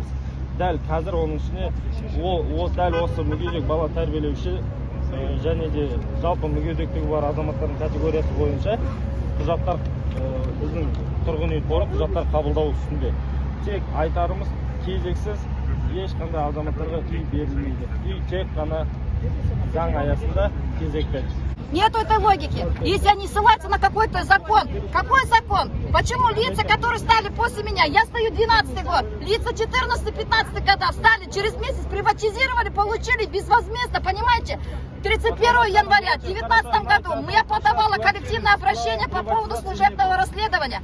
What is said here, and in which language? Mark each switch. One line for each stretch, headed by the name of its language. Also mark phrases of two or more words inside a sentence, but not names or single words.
Kazakh: Дәл қазір оның ішіне дәл осы мүгедек бала тәрбиелеуші және де жалпы мүгедектігі бар азаматтардың категориясы бойынша құжаттар біздің тұрғын үй қоры құжаттар қабылдау үстінде. Тек айтарымыз кезексіз ешқандай азаматтарға үй берілмейді. Үй тек қана заң аясында кезекте.
Russian: Нету этой логики. Если они ссылаются на какой-то закон. Какой закон? Почему лица, которые стали после меня, я стою 12-й год, лица 14-15 года встали, через месяц приватизировали, получили безвозмездно, понимаете? 31 января 2019 году я подавала коллективное обращение по поводу служебного расследования.